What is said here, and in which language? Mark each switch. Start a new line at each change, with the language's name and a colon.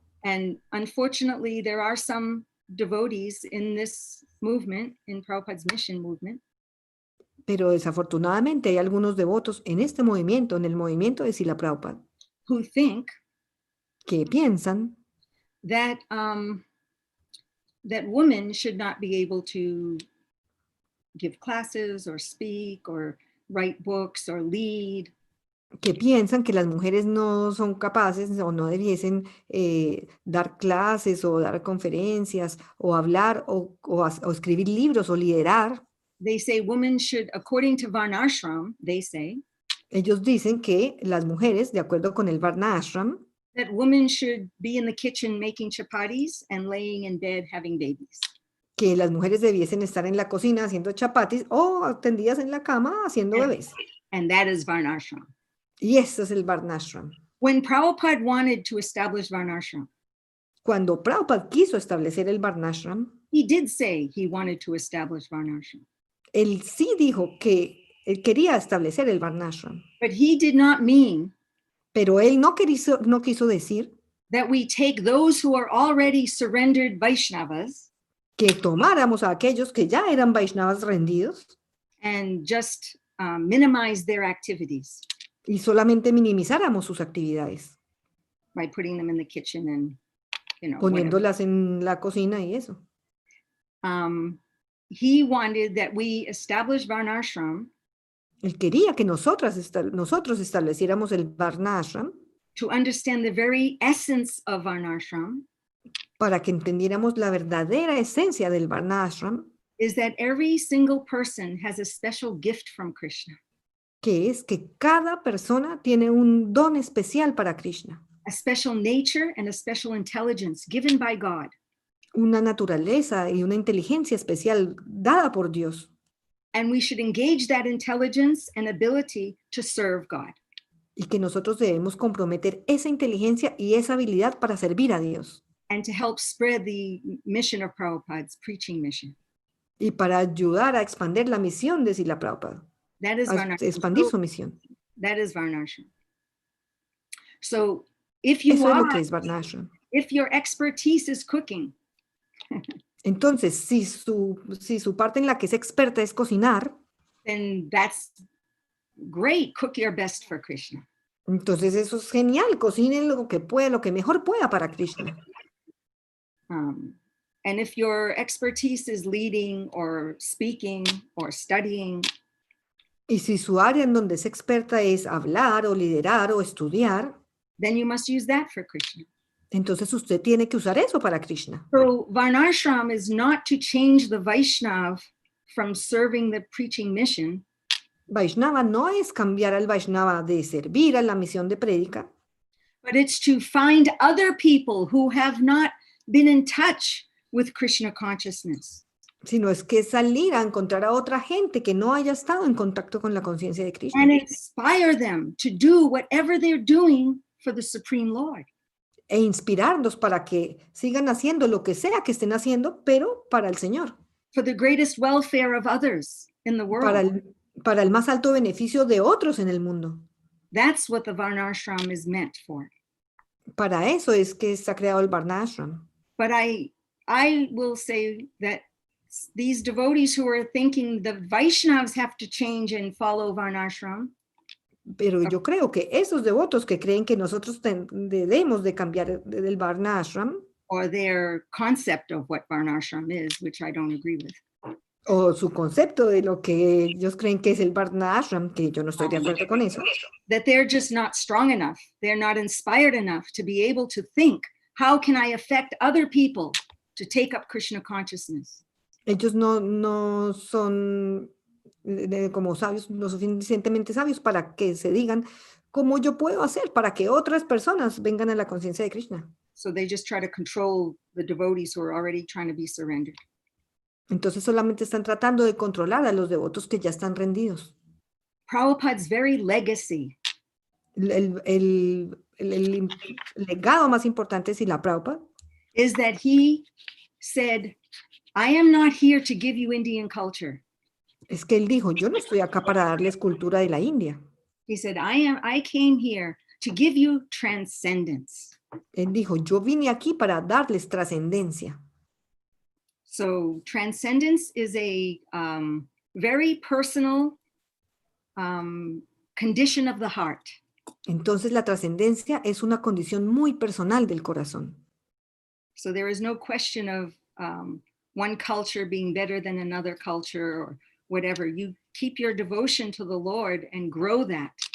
English: And unfortunately, there are some devotees in this movement, in Prabhupada's mission movement,
Spanish: Pero desafortunadamente hay algunos devotos en este movimiento, en el movimiento de Srila Prabhupada,
English: who think
Spanish: que piensan
English: that that women should not be able to give classes or speak or write books or lead.
Spanish: que las mujeres no son capaces o no debiesen dar clases o dar conferencias o hablar o escribir libros o liderar.
English: They say women should, according to Varnashram, they say
Spanish: Ellos dicen que las mujeres, de acuerdo con el Varna Ashram,
English: that women should be in the kitchen making chapatis and laying in bed having babies.
Spanish: que las mujeres debiesen estar en la cocina haciendo chapatis o tendidas en la cama haciendo bebés.
English: And that is Varnashram.
Spanish: Y eso es el Varna Ashram.
English: When Prabhupada wanted to establish Varnashram,
Spanish: Cuando Prabhupada quiso establecer el Varna Ashram,
English: he did say he wanted to establish Varnashram.
Spanish: él sí dijo que él quería establecer el Varna Ashram,
English: But he did not mean
Spanish: pero él no quiso decir
English: that we take those who are already surrendered Vaishnavas
Spanish: que tomáramos a aquellos que ya eran Vaishnavas rendidos
English: and just minimize their activities
Spanish: y solamente minimizáramos sus actividades,
English: by putting them in the kitchen and, whatever.
Spanish: poniéndolas en la cocina y eso.
English: He wanted that we establish Varnashram
Spanish: Él quería que nosotros estableciéramos el Varnashram
English: to understand the very essence of Varnashram
Spanish: para que entendiéramos la verdadera esencia del Varnashram,
English: is that every single person has a special gift from Krishna,
Spanish: que es que cada persona tiene un don especial para Krishna,
English: a special nature and a special intelligence given by God.
Spanish: una naturaleza y una inteligencia especial dada por Dios.
English: And we should engage that intelligence and ability to serve God.
Spanish: Y que nosotros debemos comprometer esa inteligencia y esa habilidad para servir a Dios.
English: And to help spread the mission of Prabhupada's preaching mission.
Spanish: Y para ayudar a expandir la misión de Srila Prabhupada.
English: That is
Spanish: A
English: Varnashram.
Spanish: expandir su misión.
English: That is Varnashram. So if you
Spanish: Eso es lo
English: are,
Spanish: que es Varnashram.
English: if your expertise is cooking,
Spanish: Entonces, si su parte en la que es experta es cocinar,
English: then that's great. Cook your best for Krishna.
Spanish: entonces eso es genial. Cocinen lo que pueda, lo que mejor pueda para Krishna.
English: And if your expertise is leading or speaking or studying,
Spanish: Y si su área en donde es experta es hablar o liderar o estudiar,
English: then you must use that for Krishna.
Spanish: entonces usted tiene que usar eso para Krishna.
English: So Varnashram is not to change the Vaishnav from serving the preaching mission,
Spanish: Vaishnava no es cambiar al Vaishnava de servir a la misión de prédica,
English: but it's to find other people who have not been in touch with Krishna consciousness
Spanish: sino es que salir a encontrar a otra gente que no haya estado en contacto con la conciencia de Krishna
English: and inspire them to do whatever they're doing for the Supreme Lord.
Spanish: e inspirarlos para que sigan haciendo lo que sea que estén haciendo, pero para el Señor,
English: For the greatest welfare of others in the world.
Spanish: para el más alto beneficio de otros en el mundo.
English: That's what the Varnashram is meant for.
Spanish: Para eso es que se ha creado el Varnashram.
English: But I will say that these devotees who are thinking the Vaishnavas have to change and follow Varnashram,
Spanish: Pero yo creo que esos devotos que creen que nosotros debemos de cambiar del Varnashram,
English: or their concept of what Varnashram is, which I don't agree with,
Spanish: o su concepto de lo que ellos creen que es el Varnashram, que yo no estoy de acuerdo con eso,
English: that they're just not strong enough. They're not inspired enough to be able to think, how can I affect other people to take up Krishna consciousness?
Spanish: ellos no son como sabios, lo suficientemente sabios para que se digan cómo yo puedo hacer para que otras personas vengan a la conciencia de Krishna.
English: So they just try to control the devotees who are already trying to be surrendered.
Spanish: Entonces solamente están tratando de controlar a los devotos que ya están rendidos.
English: Prabhupada's very legacy
Spanish: El legado más importante de Srila Prabhupada
English: is that he said, I am not here to give you Indian culture.
Spanish: es que él dijo, yo no estoy acá para darles cultura de la India.
English: He said, I came here to give you transcendence.
Spanish: Él dijo, yo vine aquí para darles trascendencia.
English: So transcendence is a very personal condition of the heart.
Spanish: Entonces la trascendencia es una condición muy personal del corazón.
English: So there is no question of one culture being better than another culture or whatever. You keep your devotion to the Lord and grow that.